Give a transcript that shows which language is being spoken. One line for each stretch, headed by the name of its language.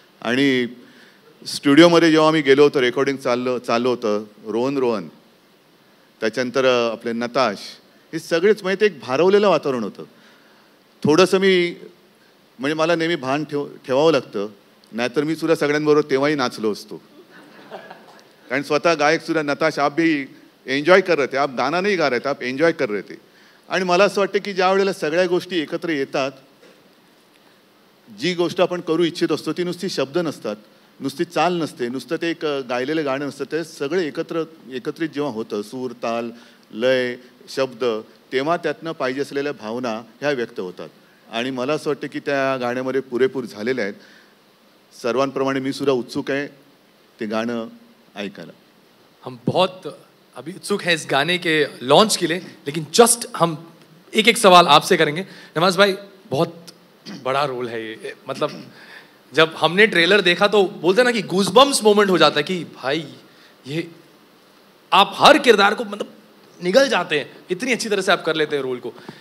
Marathi: आणि स्टुडिओमध्ये जेव्हा मी गेलो होतो, रेकॉर्डिंग चाललं होतं, रोहन त्याच्यानंतर आपले नताश, हे सगळेच म्हणजे ते एक भारवलेलं वातावरण होतं. थोडंसं म्हणजे मला नेहमी भान ठेवावं लागतं, नाहीतर मी सुद्धा सगळ्यांबरोबर तेव्हाही नाचलो असतो. कारण स्वतः गायक सुद्धा
Hindi: नताश आप भी एन्जॉय कर रहे थे, आप गाना नहीं गा रहे थे, आप एन्जॉय कर रहे थे.
Marathi: आणि मला असं वाटतं की ज्या वेळेला सगळ्या गोष्टी एकत्र येतात, जी गोष्ट आपण करू इच्छित असतो ती नुसती शब्द नसतात, नुसती चाल नसते, नुसतं ते एक गायलेलं गाणं नसतं, ते सगळे एकत्रित जेव्हा होतं, सूर ताल लय शब्द, तेव्हा त्यातनं पाहिजे असलेल्या भावना ह्या व्यक्त होतात. आणि मला असं वाटतं की त्या गाण्यामध्ये पुरेपूर झालेल्या आहेत. सर्वांप्रमाणे मी सुद्धा उत्सुक आहे ते गाणं ऐकायला.
Hindi: हम बहुत अभी उत्सुक हैं इस गाने के लॉन्च के लिए, लेकिन जस्ट हम एक सवाल आपसे करेंगे. नवाज भाई, बहुत बड़ा रोल है ये. मतलब जब हमने ट्रेलर देखा तो बोलते ना कि गूज़बम्स मोमेंट हो जाता है कि भाई ये आप हर किरदार को मतलब निगल जाते हैं, इतनी अच्छी तरह से आप कर लेते हैं रोल को.